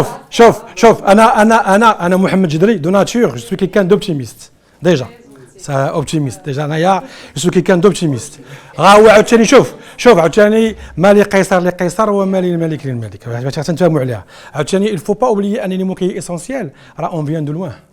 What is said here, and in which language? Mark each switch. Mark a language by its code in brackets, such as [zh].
[ar] شوف انا [fr] محمد جدري دو ناتور je suis quelqu'un d'optimiste déjà. C'est optimiste déjà انايا je suis quelqu'un d'optimiste. [ar] هو عاوتاني شوف عاوتاني ما لقيصر لقيصر وما للملك للملك باش تنتفاهموا عليها. [fr] عاوتاني il faut pas oublier un élément qui est essentiel. On vient de loin.